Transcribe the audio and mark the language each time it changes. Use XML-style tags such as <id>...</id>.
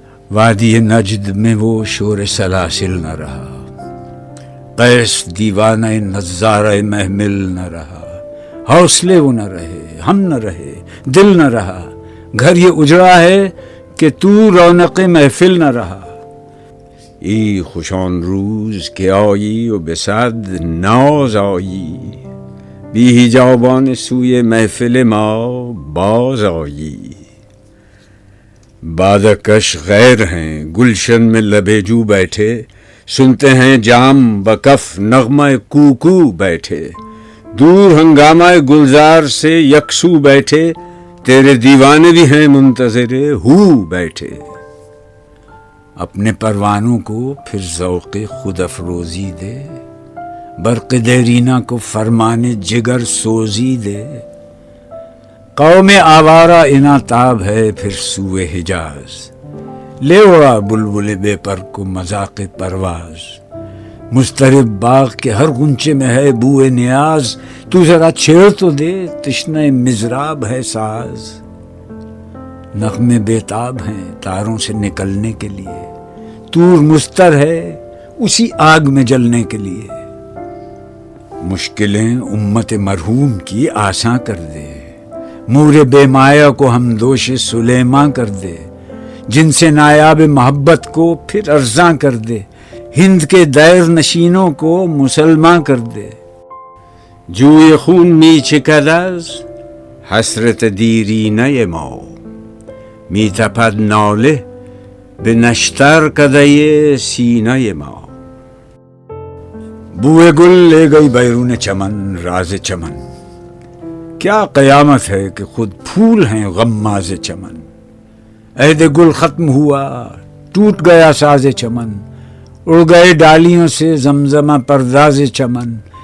<ur>وادی نجد میں وہ شور سلاسل نہ رہا، قیس دیوانہ نظارہ محمل نہ رہا، حوصلے وہ نہ رہے، ہم نہ رہے، دل نہ رہا، گھر یہ اجڑا ہے کہ تو رونق محفل نہ رہا۔</ur> <fa>ای خوشان روز که آیی و به صد ناز آیی، بی جاوبان سوی محفل ما باز آیی.</fa> <ur>بادکش غیر ہیں گلشن میں لبیجو بیٹھے، سنتے ہیں جام بکف نغمہ کوکو بیٹھے. دور ہنگامہ گلزار سے یکسو بیٹھے، تیرے دیوانے بھی ہیں منتظر ہو بیٹھے. اپنے پروانوں کو پھر ذوق خود افروزی دے، برق دیرینہ کو فرمان جگر سوزی دے. قوم آوارہ اناتاب ہے پھر سوئے حجاز، لے اڑا بلبل بے پر کو مذاق پرواز. مضطرب باغ کے ہر غنچے میں ہے بوئے نیاز، تو ذرا چھیڑ تو دے تشنہ مضراب ہے ساز. نغمے بیتاب ہیں تاروں سے نکلنے کے لیے، طور مستر ہے اسی آگ میں جلنے کے لیے. مشکلیں امت مرحوم کی آساں کر دے، مور بے مایہ کو ہم دوش سلیماں کر دے. جن سے نایاب محبت کو پھر ارزاں کر دے، ہند کے دیر نشینوں کو مسلماں کر دے.</ur> <fa>جوی خون می چکد از حسرت دیرینه ما، می تپد ناله به نشتر کدۀ سینه ما.</fa> <ur>بوئے گل لے گئی بیرون چمن راز چمن، کیا قیامت ہے کہ خود پھول ہیں غماز چمن. عہد گل ختم ہوا ٹوٹ گیا ساز چمن، اڑ گئے ڈالیوں سے زمزمہ پرداز چمن.</ur>